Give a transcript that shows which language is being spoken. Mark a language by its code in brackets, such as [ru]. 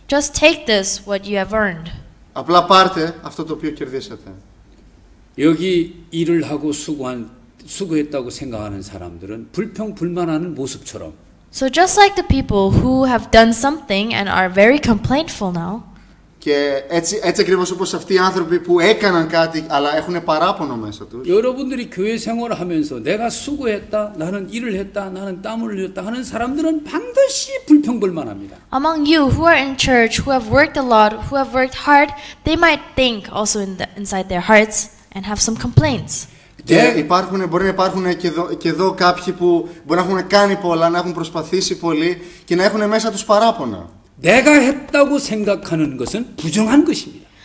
[en] Just take this, what you have earned. [el] Απλά πάρτε αυτό το οποίο κερδίσατε. [ko] 여기 일을 하고 수고했다고 생각하는 사람들은 불평불만하는 모습처럼 [en] So just like the people who have done something and are very complaintful now, [el] Και έτσι ακριβώς όπως αυτοί οι άνθρωποι που έκαναν κάτι αλλά έχουν παράπονο μέσα τους. [ko] 여러분들이 교회 생활을 하면서 내가 수고했다, 나는 일을 했다, 나는 땀을 흘렸다 하는 사람들은 반드시 불평불만합니다. [en] among you who are in church, who have worked a lot, who have worked hard, they might think also inside their hearts and have some complaints. [el] Και μπορεί να υπάρχουν και εδώ κάποιοι που μπορεί να έχουν κάνει πολλά, να έχουν προσπαθήσει πολύ και να έχουν μέσα τους παράπονα. [ko] 내가 했다고 생각하는 것은 부정한 것입니다.